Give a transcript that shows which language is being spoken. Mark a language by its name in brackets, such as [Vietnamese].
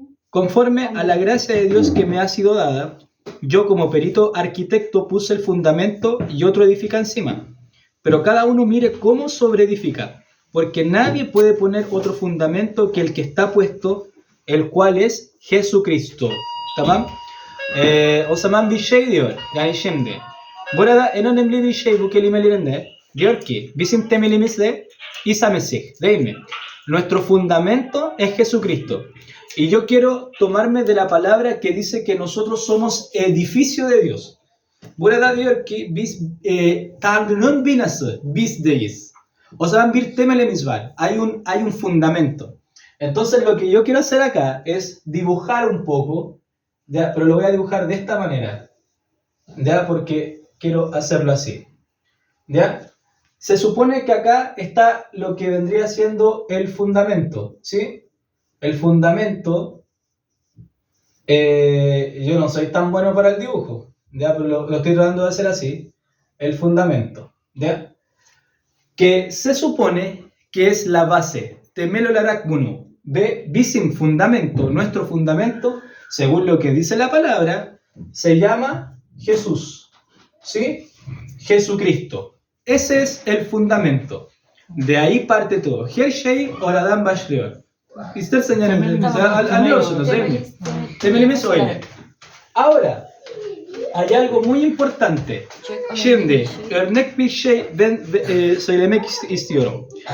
[Spanish] Conforme a la gracia de Dios que me ha sido dada, yo como perito arquitecto puse el fundamento y otro edifica encima. Pero cada uno mire cómo sobreedifica, porque nadie puede poner otro fundamento que el que está puesto, el cual es Jesucristo. [Turkish] Tamam? O zaman bir şey diyor. Yani şimdi. Burada en önemli bir şey bu kelimelerinde. Diyor ki, bizim temelimiz de İsa Mesih, değil mi? [Spanish] Nuestro fundamento es Jesucristo. Y yo quiero tomarme de la palabra que dice que nosotros somos edificio de Dios. [Turkish] Burada diyor ki biz Tanrı'nın binası, bizdeyiz. O zaman bir temelimiz var, [Spanish] hay un fundamento. Entonces lo que yo quiero hacer acá es dibujar un poco, ¿ya? Pero lo voy a dibujar de esta manera, ¿ya? Porque quiero hacerlo así, ¿ya? Se supone que acá está lo que vendría siendo el fundamento, ¿sí? El fundamento, yo no soy tan bueno para el dibujo, ¿ya? Pero lo estoy tratando de hacer así. El fundamento, ¿ya? Que se supone que es la base. [Turkish] Temel olarak bunu. Ve bizim [Spanish] fundamento, nuestro fundamento, según lo que dice la palabra, se llama Jesús, ¿sí? Jesucristo. Ese es el fundamento. De ahí parte todo. [Turkish] Her şey oradan başlıyor. İstersen yani anlıyorsunuz değil mi? Temelimiz öyle. [Spanish] Ahora, hay algo muy importante. [Turkish] Şimdi örnek bir şey ben söylemek istiyorum.